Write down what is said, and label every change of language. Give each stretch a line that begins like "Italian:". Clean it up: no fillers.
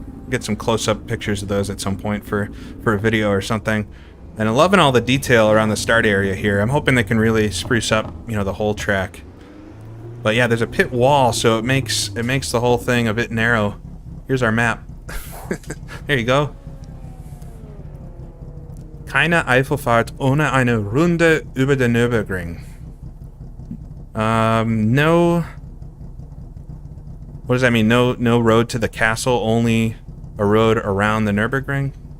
English: Get some close-up pictures of those at some point for a video or something. And I'm loving all the detail around the start area here. I'm hoping they can really spruce up, you know, the whole track. But yeah, there's a pit wall, so it makes the whole thing a bit narrow. Here's our map. There you go.
German: Keine Eifelfahrt ohne eine Runde über den Nürburgring.
English: No. What does that mean? No road to the castle, only a road around the Nürburgring?